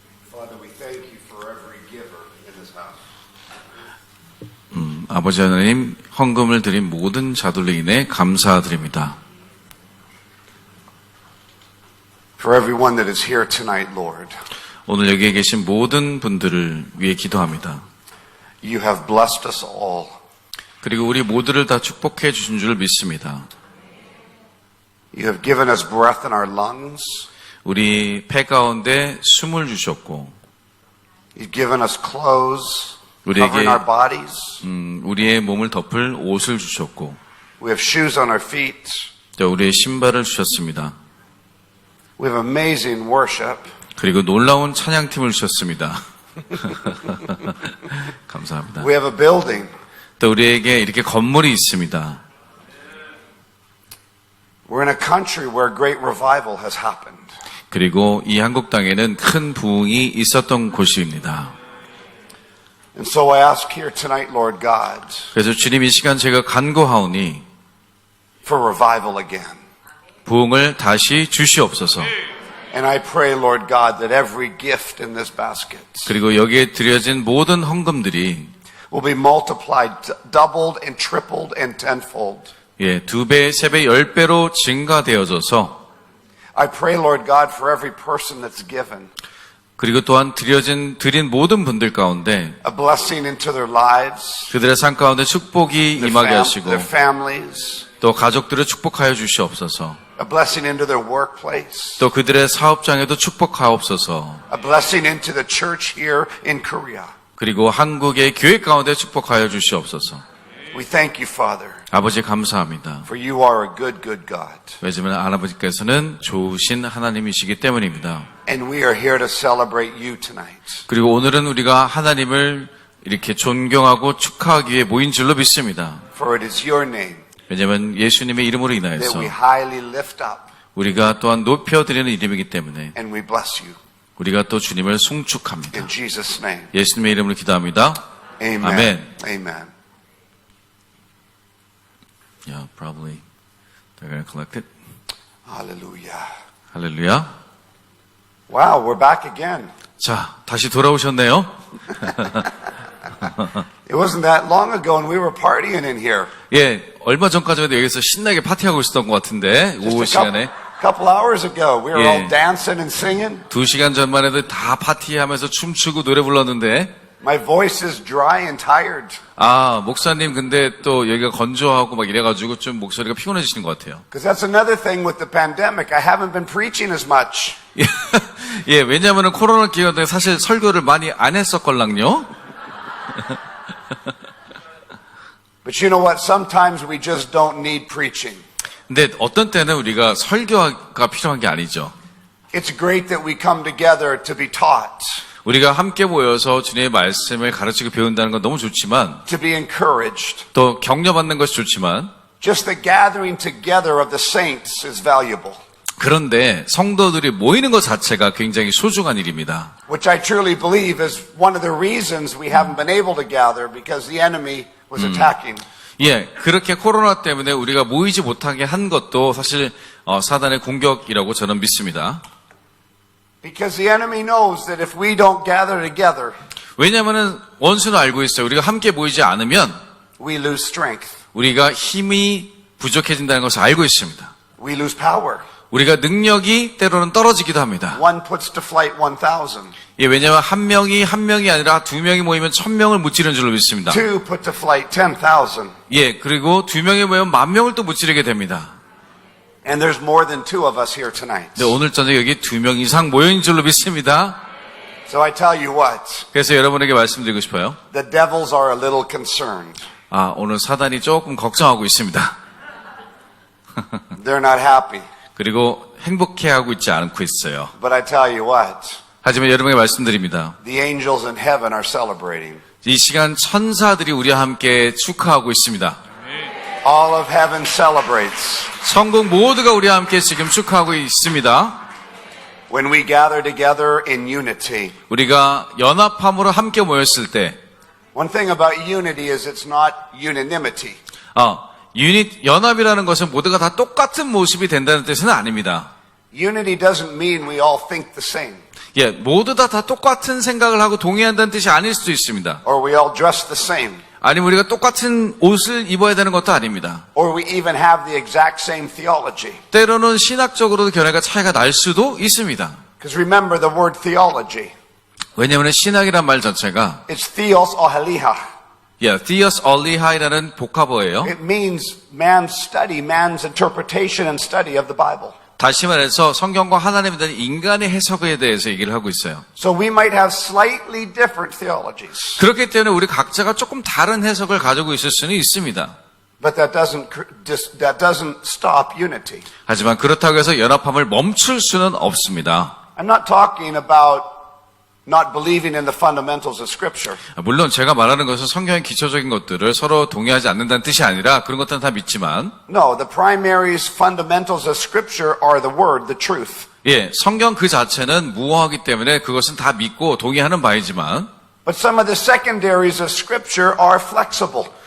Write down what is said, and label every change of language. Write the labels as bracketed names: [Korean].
[English] Father, we thank you for every giver in this house. [Korean] 아버지 하나님, 헌금을 드린 모든 자들로 인해 감사드립니다. [English] For everyone that is here tonight, Lord, [Korean] 오늘 여기에 계신 모든 분들을 위해 기도합니다. [English] you have blessed us all. [Korean] 그리고 우리 모두를 다 축복해 주신 줄 믿습니다. [English] You have given us breath in our lungs. [Korean] 우리 폐 가운데 숨을 주셨고, [English] You've given us clothes [Korean] 우리에게 [English] covering our bodies. [Korean] 우리의 몸을 덮을 옷을 주셨고, [English] We have shoes on our feet. [Korean] 또 우리의 신발을 주셨습니다. [English] We have amazing worship. [Korean] 그리고 놀라운 찬양팀을 주셨습니다. 감사합니다. [English] We have a building. [Korean] 또 우리에게 이렇게 건물이 있습니다. [English] We're in a country where great revival has happened. [Korean] 그리고 이 한국 땅에는 큰 부흥이 있었던 곳입니다. [English] And so I ask here tonight, Lord God, [Korean] 그래서 주님 이 시간 제가 간구하오니 [English] for revival again. [Korean] 부흥을 다시 주시옵소서. [English] And I pray, Lord God, that every gift in this basket [Korean] 그리고 여기에 드려진 모든 헌금들이 [English] will be multiplied, doubled and tripled and tenfold. [Korean] 2배, 3배, 10배로 증가되어져서 [English] I pray, Lord God, for every person that's given [Korean] 그리고 또한 드린 모든 분들 가운데 [English] a blessing into their lives, [Korean] 그들의 삶 가운데 축복이 임하게 하시고 [English] their families, [Korean] 또 가족들을 축복하여 주시옵소서. [English] a blessing into their workplace, [Korean] 또 그들의 사업장에도 축복하옵소서. [English] a blessing into the church here in Korea. [Korean] 그리고 한국의 교회 가운데 축복하여 주시옵소서. [English] We thank you, Father, [Korean] 아버지 감사합니다. [English] for you are a good, good God. [Korean] 왜냐하면 아버지께서는 좋으신 하나님이시기 때문입니다. [English] And we are here to celebrate you tonight. [Korean] 그리고 오늘은 우리가 하나님을 이렇게 존경하고 축하하기 위해 모인 줄로 믿습니다. [English] For it is your name [Korean] 왜냐하면 예수님의 이름으로 [English] that [Korean] 인하여서 [English] we highly lift up [Korean] 우리가 또한 높여드리는 이름이기 때문에 [English] and we bless you. [Korean] 우리가 또 주님을 송축합니다. [English] In Jesus' name. [Korean] 예수님의 이름으로 기도합니다. [English] Amen. [Korean] 아멘. [English] Amen. Yeah, probably they're going to collect it. Hallelujah. [Korean] 할렐루야. [English] Wow, we're back again. [Korean] 자, 다시 돌아오셨네요. [English] It wasn't that long ago and we were partying in here. [Korean] 예, 얼마 전까지만 해도 여기서 신나게 파티하고 있었던 것 같은데 오후 [English] Just a [Korean] 시간에 [English] couple hours ago, we were Yeah. all dancing and singing. [Korean] 2시간 전만 해도 다 파티하면서 춤추고 노래 불렀는데 [English] My voice is dry and tired [Korean] 목사님 근데 또 여기가 건조하고 막 이래가지고 좀 목소리가 피곤해지시는 것 같아요. [English] because that's another thing with the pandemic. I haven't been preaching as much. [Korean] 예, 왜냐하면 코로나 기간에 사실 설교를 많이 안 했었걸랑요. [English] But you know what? Sometimes we just don't need preaching. [Korean] 근데 어떤 때는 우리가 설교가 필요한 게 아니죠. [English] It's great that we come together to be taught, [Korean] 우리가 함께 모여서 주님의 말씀을 가르치고 배운다는 건 너무 좋지만 [English] to be encouraged. [Korean] 또 격려받는 것이 좋지만 [English] Just the gathering together of the saints is valuable, [Korean] 그런데 성도들이 모이는 것 자체가 굉장히 소중한 일입니다. [English] which I truly believe is one of the reasons we haven't been able to gather because the enemy was attacking. [Korean] 예, 그렇게 코로나 때문에 우리가 모이지 못하게 한 것도 사실 사단의 공격이라고 저는 믿습니다. [English] Because the enemy knows that if we don't gather together, [Korean] 왜냐하면 원수는 알고 있어요. 우리가 함께 모이지 않으면 [English] we lose strength, [Korean] 우리가 힘이 부족해진다는 것을 알고 있습니다. [English] we lose power. [Korean] 우리가 능력이 때로는 떨어지기도 합니다. [English] One puts to flight 1,000. [Korean] 예, 왜냐하면 한 명이 아니라 2명이 모이면 1,000명을 무찌르는 줄로 믿습니다. [English] Two put to flight 10,000. [Korean] 예, 그리고 2명이 모이면 10,000명을 또 무찌르게 됩니다. [English] And there's more than two of us here tonight. [Korean] 네, 오늘 저녁 여기 2명 이상 모인 줄로 믿습니다. [English] So I tell you what, [Korean] 그래서 여러분에게 말씀드리고 싶어요. [English] the devils are a little concerned. [Korean] 오늘 사단이 조금 걱정하고 있습니다. [English] They're not happy. [Korean] 그리고 행복해하고 있지 않고 있어요. [English] But I tell you what, [Korean] 하지만 여러분에게 말씀드립니다. [English] the angels in heaven are celebrating. [Korean] 이 시간 천사들이 우리와 함께 축하하고 있습니다. [English] All of heaven celebrates. [Korean] 천국 모두가 우리와 함께 지금 축하하고 있습니다. [English] When we gather together in unity. [Korean] 우리가 연합함으로 함께 모였을 때 [English] One thing about unity is it's not unanimity. [Korean] 유닛, 연합이라는 것은 모두가 다 똑같은 모습이 된다는 뜻은 아닙니다. [English] Unity doesn't mean we all think the same, [Korean] 예, 모두 다 똑같은 생각을 하고 동의한다는 뜻이 아닐 수도 있습니다. [English] or we all dress the same, [Korean] 아니면 우리가 똑같은 옷을 입어야 되는 것도 아닙니다. [English] or we even have the exact same theology. [Korean] 때로는 신학적으로도 견해가 차이가 날 수도 있습니다. [English] Because remember the word theology. [Korean] 왜냐하면 신학이란 말 자체가 [English] It's theos oheliha. [Korean] theos olihai라는 복합어예요. [English] It means man's study, man's interpretation and study of the Bible. [Korean] 다시 말해서 성경과 하나님에 대한 인간의 해석에 대해서 얘기를 하고 있어요. [English] So we might have slightly different theologies, [Korean] 그렇기 때문에 우리 각자가 조금 다른 해석을 가지고 있을 수는 있습니다. [English] but that doesn't stop unity. [Korean] 하지만 그렇다고 해서 연합함을 멈출 수는 없습니다. [English] I'm not talking about not believing in the fundamentals of Scripture. [Korean] 물론 제가 말하는 것은 성경의 기초적인 것들을 서로 동의하지 않는다는 뜻이 아니라 그런 것들은 다 믿지만 [English] No, the primary fundamentals of Scripture are the Word, the truth. [Korean] 예, 성경 그 자체는 무어하기 때문에 그것은 다 믿고 동의하는 바이지만 [English] But some of the secondaries of Scripture are flexible.